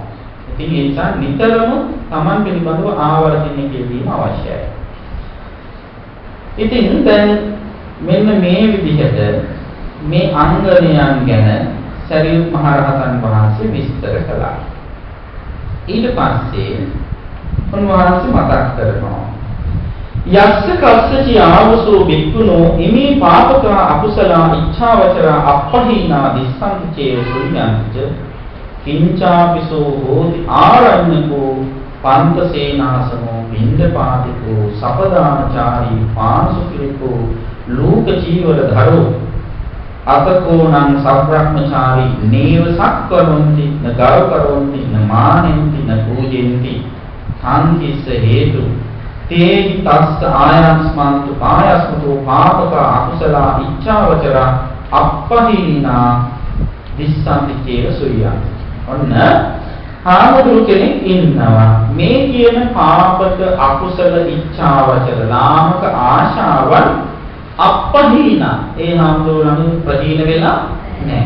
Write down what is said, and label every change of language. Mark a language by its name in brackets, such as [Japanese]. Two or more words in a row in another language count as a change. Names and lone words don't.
[Sinhala] ඉතින් ඒ නිසා නිතරම Taman පිළිබඳව ආවර්ජනය කිරීම අවශ්‍යයි. ඉතින් දැන් මෙන්න මේ විදිහට මේ අංගණයන් ගැන සරියුත් මහ රහතන් වහන්සේ විස්තර කළා. ඊට පස්සේ උන්වහන්සේ මතක් කරනවා [Pali] යස්ස කස්සචි ආවසෝ බික්කුණෝ ඉමේ පාපක අකුසල ඉච්ඡාවචර අපහීනා දිස්සංචේ සුඤ්ඤංච කිංචාපිසෝ හෝති ආරඤ්‍යකෝ පන්තසේනාසනෝ බින්දපාතිකෝ සපදානචාරී පාංසුකිලකෝ ලෝක ජීවර ධරෝ අතකෝණං සබ්‍රහ්මචාරී නේව සක්කරොන්ති න ගව කරොන්ති න මානෙන්ති න පූජෙන්ති සංකිස්ස හේතු තේ තස්ස ආයස්මන්තු පායස්මතු පාපක අකුසල ඉච්ඡාවචර අපහීනා දිස්සන්ති චේව සුරියං. [Sinhala] ඔන්න හාමුදුරු කෙනෙක් ඉන්නවා මේ කියන [Pali] පාපක අකුසල ඉච්ඡාවචර [Sinhala] ලාමක ආශාවන් අපහීනා ඒ හාමුදුරුවන්ගේ ප්‍රදීන වෙලා නැහැ.